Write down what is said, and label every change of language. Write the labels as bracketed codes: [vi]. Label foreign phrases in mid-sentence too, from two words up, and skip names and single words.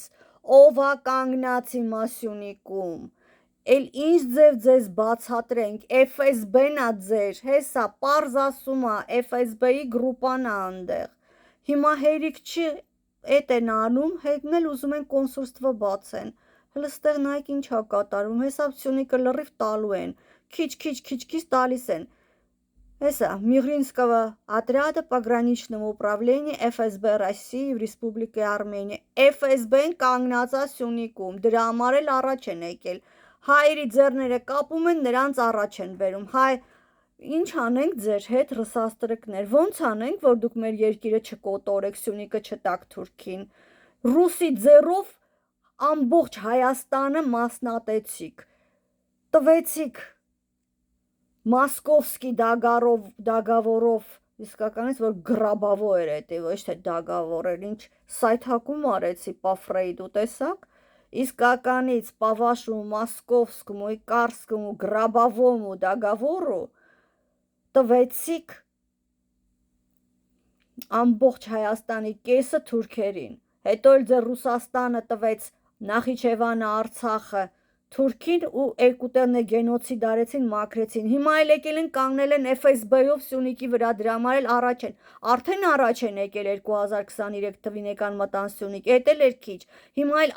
[hy] ով ա կանգնած հիմա Սյունիքում, էլ ինչ ձեզ բացատրենք, FSB-ն ա ձեր, հեսա պարզ ասում ա, FSB-ի գրուպան ա ընդեղ, հիմա հերիք չի էտ են անում, հետն էլ ուզում են կոնսուլստվը бացեն, հլը ստեղ նայեք ինչ ա կատարում, հեսա Սյունիքը լրիվ տալու են, քիչ տալիս են, հեսա [ru] Мигринского отряда пограничного управления ФСB России в Республике Армения, [hy] FSB-ն կանգնած ա Սյունիքում, դրա համար էլ առաջ են եկել, հայերի ձեռները կապում են, նրանց առաջ են բերում, հայ ինչ անենք ձեր հետ ռսաստրկներ, ոնց անենք, որ դուք մեր երկիրը չկոտորեք, Սյունիքը չտաք Թուրքին, ռուսի ձեռով ամբողջ Հայաստանը մասնատեցիք, տվեցիք Մոսկովսկի դագավորով, իսկականից որ գրաբավոր էր էտի, ոչ թե դագավոր էր, ինչ սայթակում արեցի [ru] по Фрейду, [hy] տեսակ, իսկականից [ru] по вашему московскому и карскому гробовому договору [hy] տվեցիք ամբողջ Հայաստանի կեսը թուրքերին, հետո էլ ձեր Ռուսաստանը տվեց Նախիջևանը, Արցախը Թուրքին ու երկու տեղն է գենոցիդ արեցին, մաքրեցին, հիմա էլ եկել են կանգնել են FSB-ով Սյունիքի վրա, դրա համար էլ արդեն առաջ են եկել 2023 թվին եկան մտան Սյունիք, էդ էլ էր քիչ, հիմա էլ